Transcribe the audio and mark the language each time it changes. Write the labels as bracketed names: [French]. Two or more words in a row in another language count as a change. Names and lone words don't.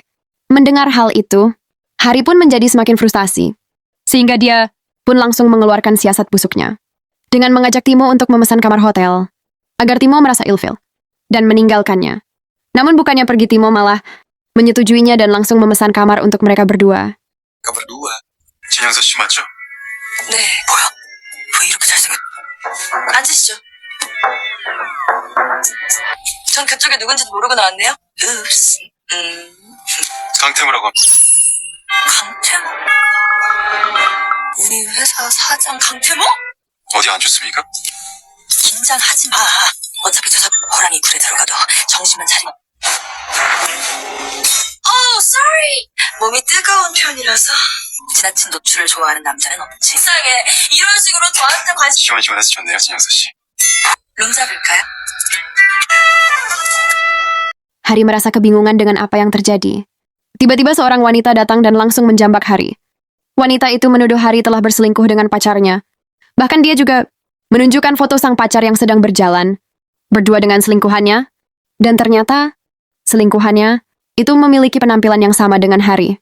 [Indonesian] Mendengar hal itu, Hari pun menjadi semakin frustasi. Sehingga dia pun langsung mengeluarkan siasat busuknya. Dengan mengajak Timo untuk memesan kamar hotel, agar Timo merasa ilfil dan meninggalkannya. Namun bukannya pergi, Timo malah menyetujuinya dan langsung memesan kamar untuk mereka berdua. berdua. [Korean] 진영서 씨 맞죠? 네. 뭐야? 왜 이렇게 잘생겼... 앉으시죠. 전 그쪽에 누군지도 모르고 나왔네요. 읍스. 강태무라고 합니다. 강태모? 우리 회사 사장 강태모? 어디 안 좋습니까? 긴장하지 마. 어차피 저 사람 호랑이 굴에 들어가도 정신만 차리면. sorry. 몸이 뜨거운 편이라서 지나친 노출을 좋아하는 남자는 없지. 이상해. 이런 식으로 저한테 관심... 시원시원해서 좋네요, 진영서 씨. 룸 잡을까요? [Indonesian] Hari merasa kebingungan dengan apa yang terjadi. Tiba-tiba seorang wanita datang dan langsung menjambak Hari. Wanita itu menuduh Hari telah berselingkuh dengan pacarnya. Bahkan dia juga menunjukkan foto sang pacar yang sedang berjalan, berdua dengan selingkuhannya, dan ternyata selingkuhannya itu memiliki penampilan yang sama dengan Hari.